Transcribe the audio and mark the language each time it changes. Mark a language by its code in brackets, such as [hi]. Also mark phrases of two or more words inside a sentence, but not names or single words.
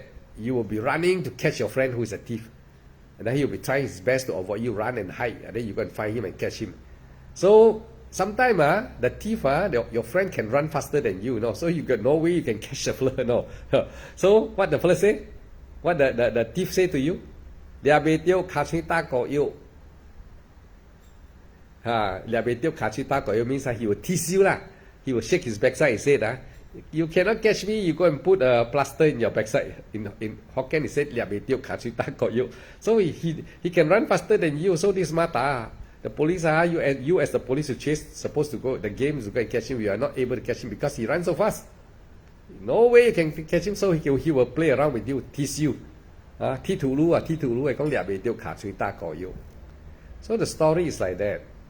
[en] You will be running to catch your friend who is a thief. And then he will be trying his best to avoid you, run and hide. And then you go and find him and catch him. So sometimes the thief, your friend can run faster than you, so you got no way you can catch the fella, So what the fella say? What the thief say to you? [nan] Lia bei tiêu kha chui ta ko you. Lia bei tiêu kha chui ta ko you [en] means he will tease you lah. He will shake his backside and say you cannot catch me, you go and put a plaster in your backside. In Hokkien he said [nan] Lia bei tiêu kha chui ta ko you. [en] So he can run faster than you, so this mata. The police you as the police who supposed to go, the game is to go and catch him, you are not able to catch him because he runs so fast. No way you can catch him, so he will play around with you, tease you. So the story is like that.